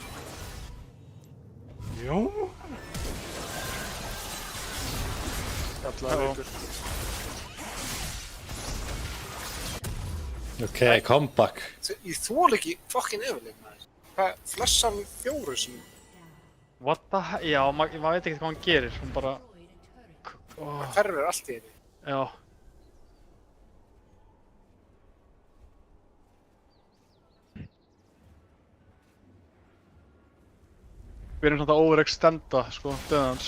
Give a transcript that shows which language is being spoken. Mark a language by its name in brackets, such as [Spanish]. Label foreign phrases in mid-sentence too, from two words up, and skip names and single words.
[Icelandic] Jón. Kallaði ykkur. [English] Ok, comeback. [Icelandic] Ég þól ekki fucking Evelyn, maður. Hvað, flessan 4 sem... [English] What the hell? [Icelandic] Já, maður veit ekkert hvað hann gerir. Hún bara... Það hverfur allt í henni. Já. Við erum svona að overextenda, sko, döðans.